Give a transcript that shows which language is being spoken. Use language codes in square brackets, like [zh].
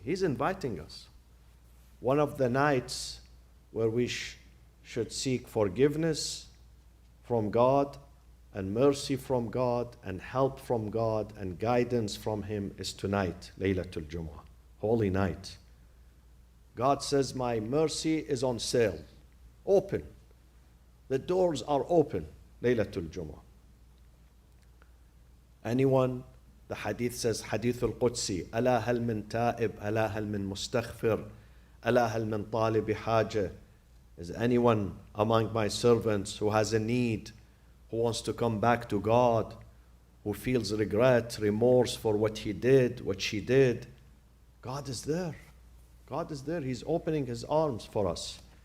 [en] He's inviting us. One of the nights where we should seek forgiveness from God and mercy from God and help from God and guidance from Him is tonight, Laylatul Jumu'ah, holy night. God says, my mercy is on sale, open. The doors are open, Laylatul Jumu'ah. Anyone, the hadith says, Hadith al-Qudsi, [ar] ألا هل من تائب, ألا هل من مستغفر, ألا هل من طالب حاجة. [en] Is anyone among my servants who has a need, who wants to come back to God, who feels regret, remorse for what he did, what she did? God is there. God is there. He's opening His arms for us.